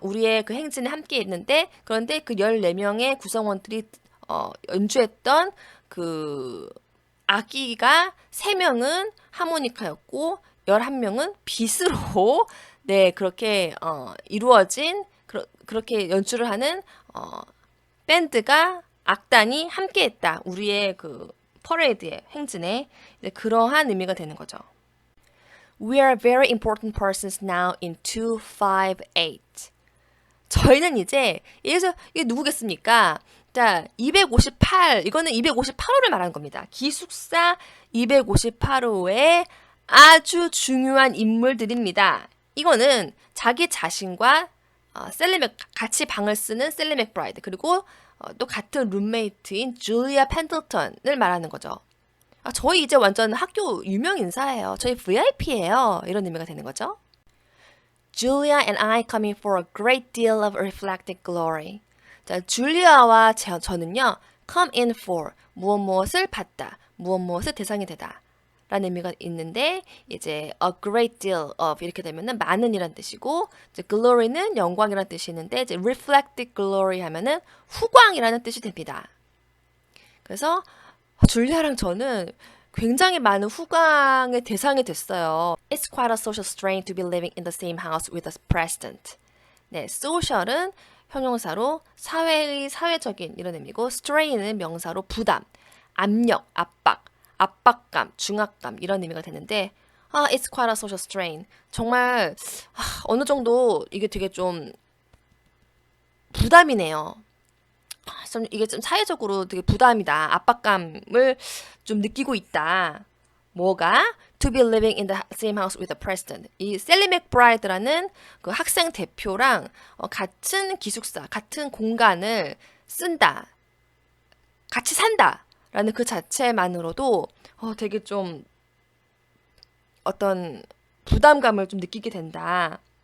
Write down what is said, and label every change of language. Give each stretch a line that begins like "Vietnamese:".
Korean: 우리의 그 행진에 함께 했는데 그런데 그 14명의 구성원들이 연주했던 그 악기가 3명은 하모니카였고 11명은 빗으로 네, 그렇게 이루어진 그렇게 연주를 하는 밴드가 악단이 함께했다. 우리의 그 퍼레이드의 행진의 그러한 의미가 되는 거죠.
English: We are very important persons now in 258.
Korean: 저희는 이제 여기서 이게 누구겠습니까? 자, 258 이거는 258호를 말하는 겁니다. 기숙사 258호의 아주 중요한 인물들입니다. 이거는 자기 자신과 같이 방을 쓰는 셀리 맥브라이드 그리고 또 같은 룸메이트인 줄리아 펜들턴을 말하는 거죠. 저희 이제 완전 학교 유명 인사예요. 저희 VIP예요. 이런 의미가 되는 거죠.
English: Julia and I coming for a great deal of reflected glory.
Korean: 자, 줄리아와 저는요,
English: come in for
Korean: 무엇을 받다, 무엇을 대상이 되다 라는 의미가 있는데 이제
English: a great deal of
Korean: 이렇게 되면은 많은이란 뜻이고 이제 glory는 영광이란 뜻이 있는데 이제
English: reflected glory
Korean: 하면은 후광이라는 뜻이 됩니다. 그래서 줄리아랑 저는 굉장히 많은 후광의 대상이 됐어요.
English: It's quite a social strain to be living in the same house with the president.
Korean: 네, social은 형용사로 사회적인 이런 의미고 strain은 명사로 부담, 압력, 압박감, 중압감 이런 의미가 되는데
English: it's quite a social strain.
Korean: 정말 어느 정도 이게 되게 좀 부담이네요. 이게 좀 사회적으로 되게 부담이다. 압박감을 좀 느끼고 있다. 뭐가?
English: To be living in the same house with the president.
Korean: 이 셀리 맥브라이드라는 그 학생 대표랑 같은 기숙사, 같은 공간을 쓴다. 같이 산다. 라는 그 자체만으로도 되게 좀 어떤 부담감을 좀 느끼게 된다.